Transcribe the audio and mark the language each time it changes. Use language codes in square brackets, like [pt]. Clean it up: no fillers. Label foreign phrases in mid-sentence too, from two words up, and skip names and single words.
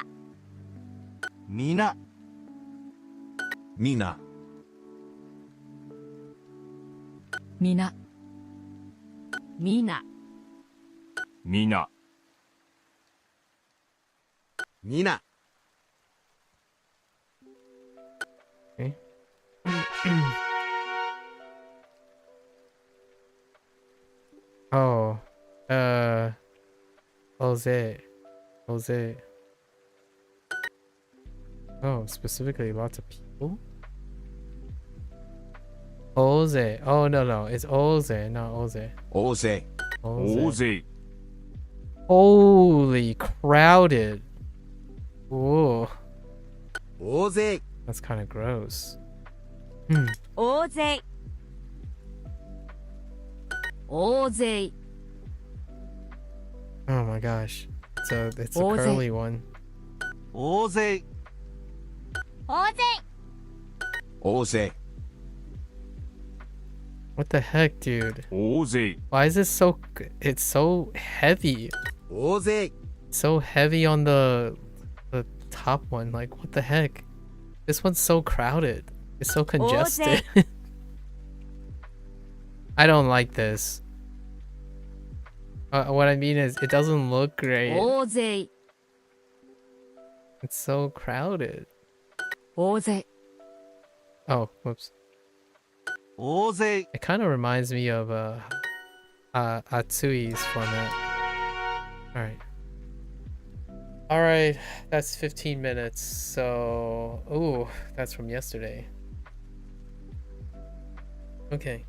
[ja] みなみなみなみなみなみな [en] Okay. Oh, Jose. Oh, specifically lots of people? Jose. Oh, no. It's Jose, not Jose. [ja] 大勢大勢 [en] Holy crowded. Whoa. [ja] 大勢 [en] That's kind of gross. [ja] 大勢大勢 [en] Oh my gosh. It's a Jose. curly one. [ja] 大勢大勢大勢 [en] What the heck, dude? [ja] 大勢 [en] Why is this so... It's so heavy. [ja] 大勢 [en] So heavy on the top one. Like, what the heck? This one's so crowded. It's so congested. I don't like this. What I mean is, it doesn't look great. [ja] 大勢 [en] It's so crowded. [ja] 大勢 [en] Oh, whoops. [ja] 大勢 [en] It kind of reminds me of Atsui's format. Alright, that's 15 minutes. So, ooh, that's from yesterday. Okay.